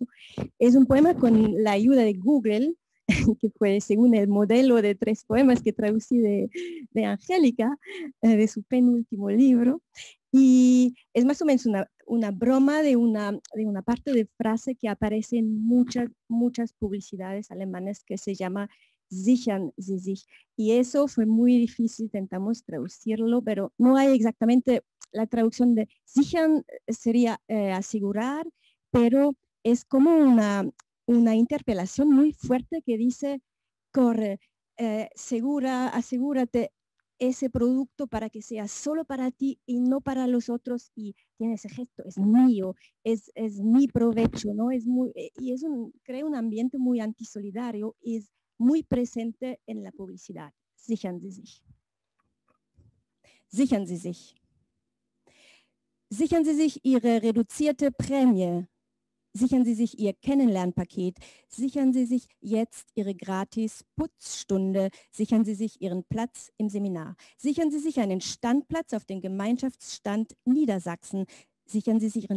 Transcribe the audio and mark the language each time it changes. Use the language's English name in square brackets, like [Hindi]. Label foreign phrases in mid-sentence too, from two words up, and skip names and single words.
[Spanish] Es un poema con la ayuda de Google, que fue según el modelo de 3 poemas que traducí de Angélica, de su penúltimo libro. Y es más o menos una broma de una parte de frase que aparece en muchas publicidades alemanas que se llama [German] sichern Sie sich. [Spanish] Y eso fue muy difícil, intentamos traducirlo, pero no hay exactamente la traducción de sichern, sería asegurar, pero es como una interpelación muy fuerte que dice, corre, asegúrate ese producto para que sea solo para ti y no para los otros, y tiene ese gesto, es mío, es mi provecho, ¿no? Y crea un ambiente muy antisolidario y es muy presente en la publicidad. [German] Sichern Sie sich. Sichern Sie sich. Sichern Sie sich Ihre reduzierte Prämie. Sichern Sie sich Ihr Kennenlernpaket, sichern Sie sich jetzt Ihre Gratis-Putzstunde, sichern Sie sich Ihren Platz im Seminar, sichern Sie sich einen Standplatz auf dem Gemeinschaftsstand Niedersachsen, sichern Sie sich Ihren